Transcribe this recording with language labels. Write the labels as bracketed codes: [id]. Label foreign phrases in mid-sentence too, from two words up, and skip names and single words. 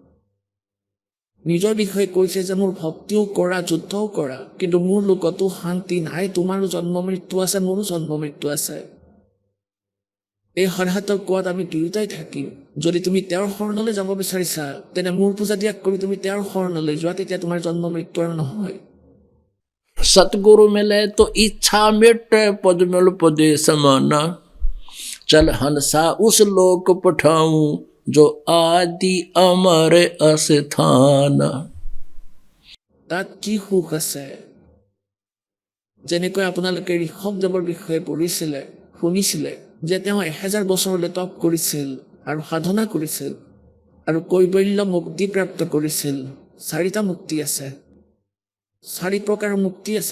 [as] নিজৰ বিষয়ে কৈছে যে মোৰ ভক্তিও কৰা যুদ্ধও কৰা, কিন্তু মোৰ লোকতো শান্তি নাই, তোমাৰো জন্ম মৃত্যু আছে মোৰো জন্ম মৃত্যু আছে। এই হৰহাতৰ কোৱাত আমি দুয়োটাই থাকিম। যদি তুমি তেওঁৰ শৰণলৈ যাব বিচাৰিছা তেনে মোৰ পূজা ত্যাগ কৰি তুমি তেওঁৰ শৰণলৈ যোৱা, তেতিয়া তোমাৰ জন্ম মৃত্যু আৰু নহয়। [hi] सतगुरु मिले तो इच्छा मिटे, पद मिल पदे समाना। चल हंसा उस लोक पठाऊं जो आदि अमर अस्थान। [as] তাত কি সুখ আছে? যেনেকৈ আপোনালোকে ঋষভদেৱৰ বিষয়ে পঢ়িছিলে শুনিছিলে যে তেওঁ 1000 বছৰলৈ তপ কৰিছিল আৰু সাধনা কৰিছিল আৰু কৈবল্য মুক্তি প্ৰাপ্ত কৰিছিল। 4টা মুক্তি আছে, 4 প্ৰকাৰৰ মুক্তি আছে।